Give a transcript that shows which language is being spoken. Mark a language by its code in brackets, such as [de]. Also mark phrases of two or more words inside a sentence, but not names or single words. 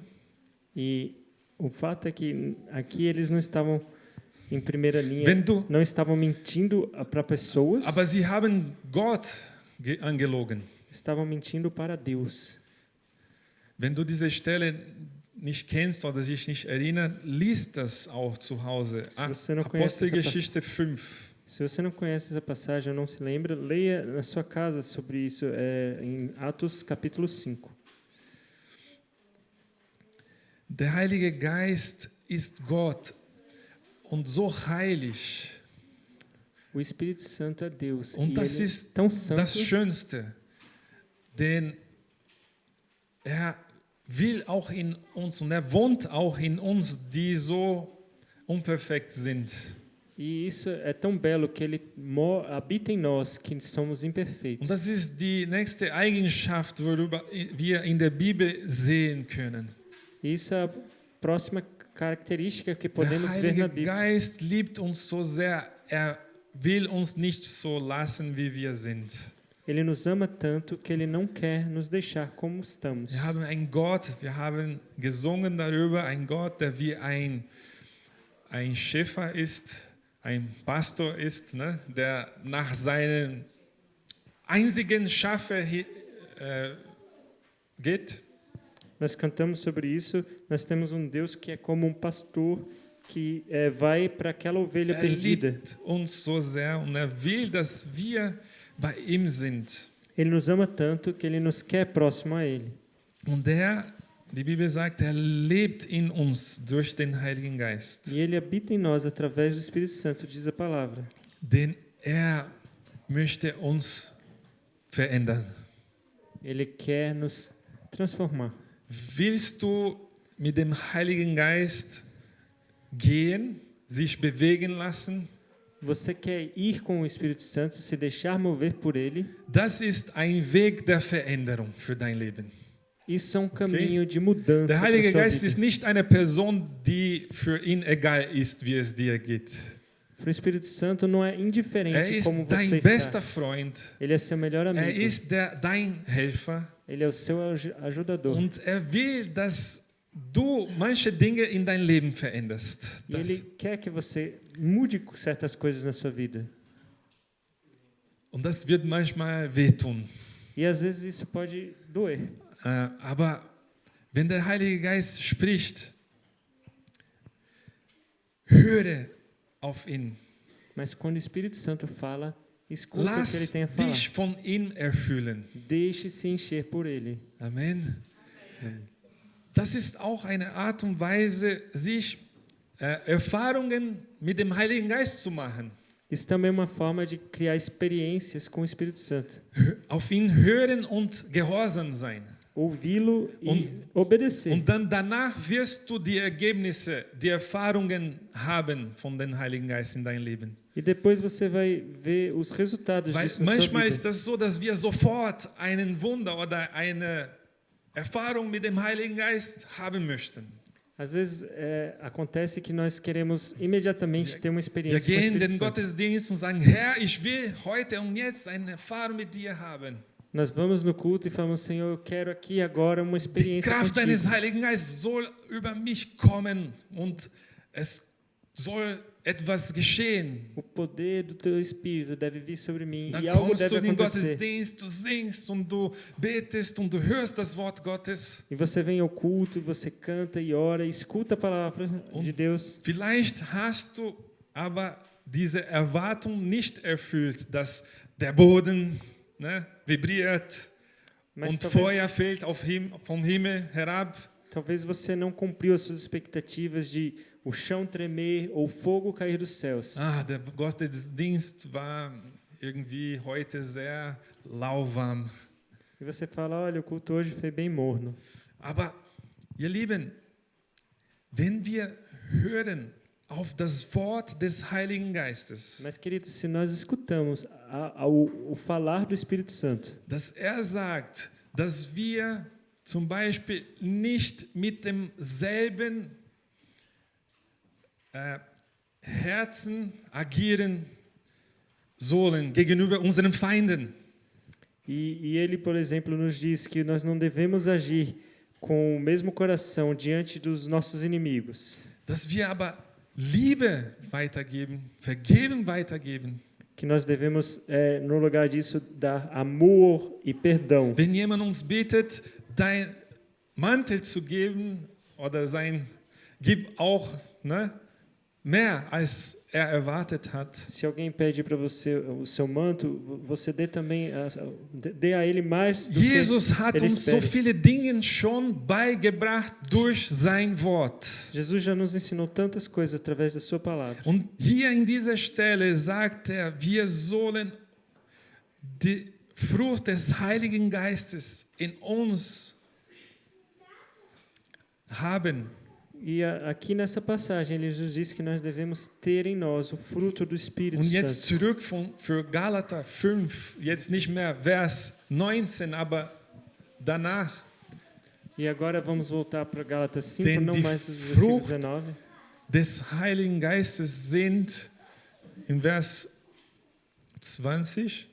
[pt] E o fato é que aqui eles não estavam em primeira linha, [de] Wenn du- [pt] não estavam mentindo para pessoas, [de] aber sie haben Gott angelogen. [pt] estavam mentindo para Deus. [de] Wenn du diese Stelle nicht kennst oder sich nicht erinnerst, liest das auch zu Hause. [pt] Se você não conhece [de] Apostelgeschichte 5. [pt] Se você não conhece essa passagem ou não se lembra, leia na sua casa sobre isso, em Atos capítulo 5. [de] Der Heilige Geist ist Gott und so heilig. [pt] O Espírito Santo é Deus. [de] Und [pt] E [de] das [pt] ele [de] ist [pt] é tão [de] das [pt] santo. [de] Schönste, denn er will auch in uns und er wohnt auch in uns, die so unperfekt sind. [pt] E isso é tão belo que ele habita em nós, que somos [de] Und [pt] imperfeitos. [de] das ist die nächste Eigenschaft, worüber wir in der Bibel sehen können. [pt] E isso é a próxima característica que [de] Der [pt] podemos ver na [de] Heilige [pt] Bíblia. [de] Geist liebt uns so sehr, er will uns nicht so lassen, wie wir sind. [pt] Ele nos ama tanto que ele não quer nos deixar como estamos. [de] Wir haben einen Gott, wir haben gesungen darüber, ein Gott, der wie ein Schäfer ist, ein Pastor ist, ne, der nach seinen einzigen Schafe geht. [pt] Nós cantamos sobre isso. Nós temos um Deus que é como pastor que vai para aquela ovelha [de] Er [pt] perdida. [de] liebt uns so sehr und er will, dass wir bei ihm sind. [pt] Ele nos ama tanto que ele nos quer próximo a ele. [de] Und die Bibel sagt, er lebt in uns durch den Heiligen Geist. [pt] E ele habita em nós através do Espírito Santo, diz a palavra. [de] Denn er möchte uns verändern. [pt] Ele quer nos transformar. [de] Willst du mit dem Heiligen Geist gehen, sich bewegen lassen? [pt] Você quer ir com o Espírito Santo, se deixar mover por ele? [de] Das ist ein Weg der Veränderung für dein Leben. [pt] Isso é um caminho de mudança [de] Der [pt] para [de] Heilige [pt] sua [de] Geist [pt] vida. [de] ist nicht eine Person, die für ihn egal ist, wie es dir geht. [pt] Para o Espírito Santo não é [de] Er [pt] indiferente [de] ist [pt] como você [de] dein [pt] está. [de] bester Freund. [pt] Ele é seu melhor [de] Er [pt] amigo. [de] ist dein Helfer. [pt] Ele é o seu ajudador. [de] Und er will, dass du manche Dinge in dein Leben veränderst. [pt] E ele quer que você mude certas coisas na sua vida. [de] Und das wird manchmal wehtun. [pt] E às vezes isso pode doer. [de] Aber wenn der Heilige Geist spricht, höre auf ihn. [pt] Mas quando o Espírito Santo fala, escuta o que ele [de] Lass [pt] tem a falar. [de] dich von ihm erfüllen. [pt] Deixe-se encher por ele. [de] Amen. Das ist auch eine Art und Weise, sich Erfahrungen mit dem Heiligen Geist zu machen. [pt] Isso também é uma forma de criar experiências com o Espírito Santo. [de] Auf ihn hören und gehorsam sein. [pt] Ouvi-lo e obedecer. [de] Und dann danach wirst du die Ergebnisse, die Erfahrungen haben von dem Heiligen Geist in deinem Leben. [pt] E depois você vai ver os resultados [de] Weil [pt] disso na sua [de] manchmal [pt] vida. [de] ist das so, dass wir sofort einen Wunder oder eine Erfahrung mit dem Heiligen Geist haben möchten. [pt] Às vezes acontece que nós queremos imediatamente ter uma [de] Wir [pt] experiência com o [de] gehen in [pt] Espírito [de] den [pt] Santo. [de] Gottesdienst und sagen, Herr, ich will heute und jetzt eine Erfahrung mit dir haben. [pt] Nós vamos no culto e falamos, Senhor, eu quero aqui agora uma [de] Die [pt] experiência [de] Kraft [pt] contigo. [de] deines Heiligen Geistes soll über mich kommen und es soll etwas geschehen. [pt] O poder do teu Espírito deve vir sobre mim [de] Dann [pt] e algo [de] kommst du [pt] deve [de] in den [pt] acontecer. [de] Gottesdienst, du singst und du betest und du hörst das Wort Gottes. [pt] E você vem ao culto, e você canta e ora, e escuta a palavra de Deus. [de] Vielleicht hast du aber diese Erwartung nicht erfüllt, dass der Boden, ne, vibriert [pt] Mas [de] und [pt] talvez, [de] Feuer fällt vom Himmel herab. [pt] talvez você não cumpriu as suas expectativas de o chão tremer ou fogo cair dos céus. [de] Der Gottesdienst war irgendwie heute sehr lauwarm. [pt] E você fala, olha, o culto hoje foi bem morno. [de] Aber, ihr Lieben, wenn wir hören auf das Wort des Heiligen Geistes, [pt] Mas, queridos, se nós escutamos o falar do Espírito Santo, [de] dass sagt, dass wir zum Beispiel nicht mit demselben Herzen agieren sollen gegenüber unseren Feinden. [pt] e ele, por exemplo, nos diz que nós não devemos agir com o mesmo coração diante dos nossos inimigos, [de] Dass wir aber Liebe weitergeben, Vergeben weitergeben. [pt] que nós devemos, no lugar disso, dar amor e perdão. [de] Wenn jemand uns bittet, dein Mantel zu geben oder gib auch, ne, mehr als erwartet hat. [pt] Se alguém pede para você o seu manto, você dê também, dê a ele mais do [de] Jesus [pt] que [de] hat [pt] ele [de] uns so [pt] espera. [de] viele Dinge schon beigebracht durch sein Wort. [pt] Jesus já nos ensinou tantas coisas através da sua palavra. [de] Und hier in dieser Stelle sagt er, wir sollen die Frucht des Heiligen Geistes in uns haben. [pt] E aqui nessa passagem ele nos diz que nós devemos ter em nós o fruto do Espírito [de] Und jetzt [pt] Santo. [de] zurück für Galater 5, jetzt nicht mehr Vers 19, aber danach. [pt] E agora vamos voltar para Gálatas 5, [de] Denn [pt] não [de] die [pt] mais do versículo [de] Frucht [pt] 19. [de] Des Heiligen Geistes sind in Vers 20,